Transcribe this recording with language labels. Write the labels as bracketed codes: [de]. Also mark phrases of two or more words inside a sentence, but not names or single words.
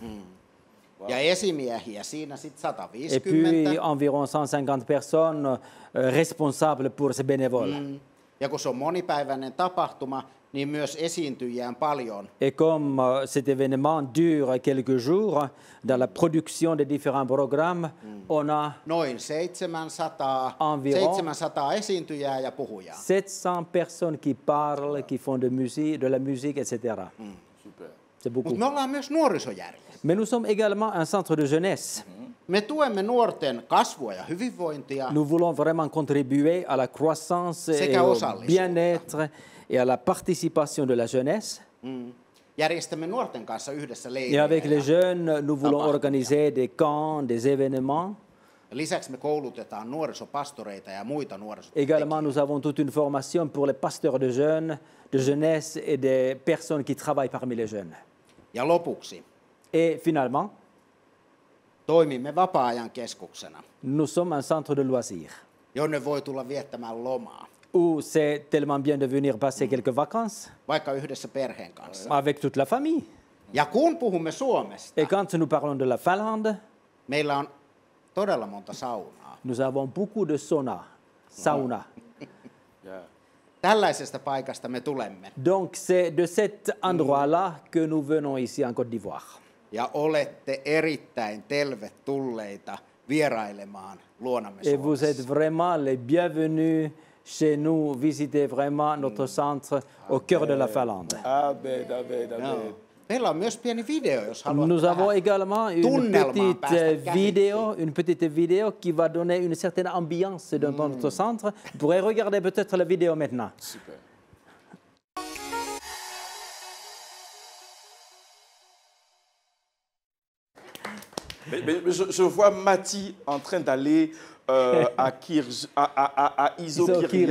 [fi] Ja esimiehiä siinä sitten [fr] Et puis [fi] 150. [fr] environ 150 personnes responsables pour ces bénévoles. [fi] Ja kun se on monipäiväinen tapahtuma, niin myös esiintyjiä on paljon. [fr] Et comme cet événement dure quelques jours, dans la production des différents programmes, on a [fi] Noin 700, [fr] Environ. [fi] 700 esiintyjää ja puhujaa. [fr] 700 personnes qui parlent, qui font de la musique, etc. Super. C'est beaucoup. [fi] Mutta me ollaan myös nuorisojärjestö. [fr] Mais nous sommes également un centre de jeunesse. [fi] Me tuemme nuorten kasvua ja hyvinvointia. [fr] Nous voulons vraiment contribuer à la croissance et [fi] Sekä [fr] au [fi] osallisuutta. [fr] bien-être et à la participation de la jeunesse. [fi] Järjestämme nuorten kanssa yhdessä [fr] Et avec les [fi] leirejä. [fr] jeunes, nous voulons [fi] Tapahtumia. [fr] organiser des camps, des événements. [fi] Lisäksi me koulutetaan nuorisopastoreita ja muita [fr] Également, [fi] nuorisotekijöitä. [fr] nous avons toute une formation pour les pasteurs de jeunes, de jeunesse et des personnes qui travaillent parmi les jeunes. [fi] Ja lopuksi [fr] Et finalement, [fi] toimimme vapaa-ajan keskuksena, [fr] nous sommes un centre de loisirs [fi] jonne voi tulla viettämään lomaa, [fr] où c'est tellement bien de venir passer quelques vacances [fi] vaikka yhdessä perheen kanssa. [fr] avec toute la famille. [fi] Ja kun puhumme Suomesta, [fr] Et quand nous parlons de la Finlande, [fi] meillä on todella monta saunaa. [fr] nous avons beaucoup de sauna. [en] Yeah. [fi] Tällaisesta paikasta me tulemme. [fr] Donc c'est de cet endroit-là que nous venons ici en Côte d'Ivoire. [fi] Ja olette erittäin tervetulleita vierailemaan luonamme [fr] Et vous êtes [fi] Suomessa. [fr] vraiment les bienvenus chez nous. Visitez vraiment notre centre au cœur de la Finlande. Amen, amen, [fi] Joo. [fr] amen. [fi] Meillä on myös pieni video, jos haluat [fr] Nous avons [fi] vähän [fr] également [fi] tunnelmaan päästä käsiksi. [fr] une petite vidéo qui va donner une certaine ambiance dans notre centre. Vous pourrez regarder peut-être la vidéo maintenant. Super. Mais je vois Mati en train d'aller à Iso-Kirja